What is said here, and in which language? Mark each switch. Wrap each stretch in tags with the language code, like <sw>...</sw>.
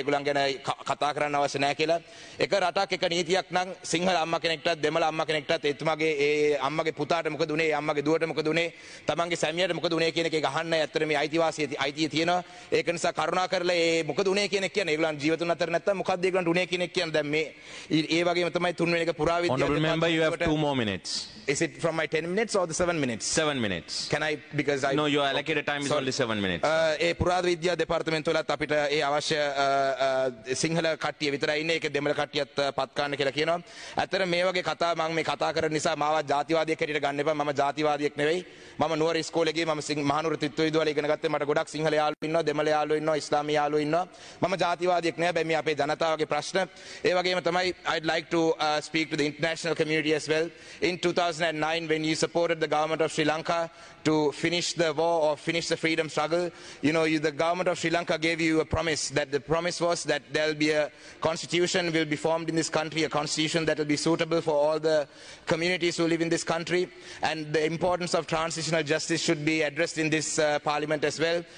<si>ඒගොල්ලන් ගැන කතා කරන්න අවශ්‍ය නැහැ කියලා. එක රටක් එක නීතියක් නම් සිංහල අම්මා කෙනෙක්ටත් දෙමළ අම්මා කෙනෙක්ටත් එතුමාගේ ඒ අම්මගේ පුතාට මොකද උනේ, ඒ අම්මගේ දුවට මොකද උනේ, තමන්ගේ සැමියාට මොකද උනේ කියන එක අහන්න ඇත්තට මේ අයිතිය තියෙනවා. ඒක නිසා කරුණා කරලා ඒ මොකද උනේ කියන එක කියන්නේ ඒගොල්ලන් ජීවිතුන් අතර නැත්තම් මොකක්ද ඒගොල්ලන්ට උනේ කියන එක කියන්නේ දැන් මේ ඒ වගේම තමයි තුන්වෙනි එක පුරාවිද්‍යා</si> <en>Honorable member, you have 2 more minutes. Is it from my 10 minutes or the 7 minutes? 7 minutes. Can I, because I... No, your allocated time is only 7 minutes.</en> <si>ඒ පුරාවිද්‍යා දෙපාර්තමේන්තුවලත් අපිට ඒ අවශ්‍ය සිංහල කට්ටිය විතරයි ඉන්නේ. ඒක දෙමළ කට්ටියත් පත් ගන්න කියලා කියනවා. ඇත්තට මේ වගේ කතා මම මේ කතා කරන නිසා මාව ජාතිවාදියෙක් හැටියට ගන්න එපා. මම ජාතිවාදියෙක් නෙවෙයි. මම නුවර ඉස්කෝලේ ගියේ මම මහනුවර ත්‍රිත්ව විදුහලේ ඉගෙන ගත්තේ. මට ගොඩක් සිංහල යාළුවෝ ඉන්නවා, දෙමළ යාළුවෝ ඉන්නවා, ඉස්ලාමීය යාළුවෝ ඉන්නවා. මම ජාතිවාදියෙක් නෙවෙයි. හැබැයි මේ අපේ ජනතාවගේ ප්‍රශ්න. ඒ වගේම තමයි</si> <en>I'd like to speak to the international community as well. In 2009 when you supported the government of Sri Lanka to finish the war or finish the freedom struggle, you know, the government of Sri Lanka gave you a promise. That the promise was that there will be a constitution will be formed in this country, a constitution that will be suitable for all the communities who live in this country, and the importance of transitional justice should be addressed in this parliament as well.</en>